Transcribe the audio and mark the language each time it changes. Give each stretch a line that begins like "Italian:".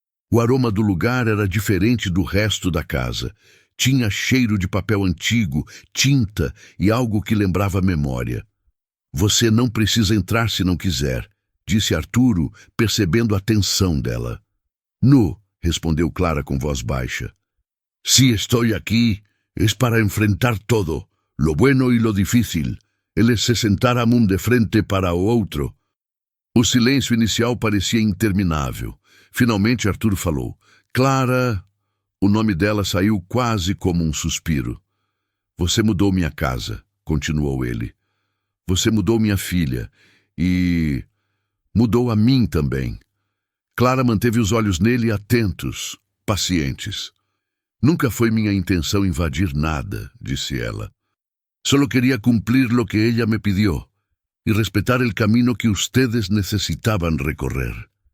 Portuguese: O aroma do lugar era diferente do resto da casa. Tinha cheiro de papel antigo, tinta e algo que lembrava memória. «Você não precisa entrar se não quiser», disse Arturo, percebendo a tensão dela. «No», respondeu Clara com voz baixa.
Spanish: «Si estoy aquí, es para enfrentar todo, lo bueno y lo difícil.
Portuguese: Eles se sentaram de frente para o outro». O silêncio inicial parecia interminável. Finalmente Arturo falou. «Clara, O nome dela saiu quase como um suspiro. Você mudou minha casa, continuou ele. Você mudou minha filha e mudou a mim também. Clara manteve os olhos nele atentos, pacientes. Nunca foi minha intenção invadir nada, disse ela.
Spanish: Solo quería cumplir lo que ella me pidió y respetar el camino que ustedes necesitaban recorrer.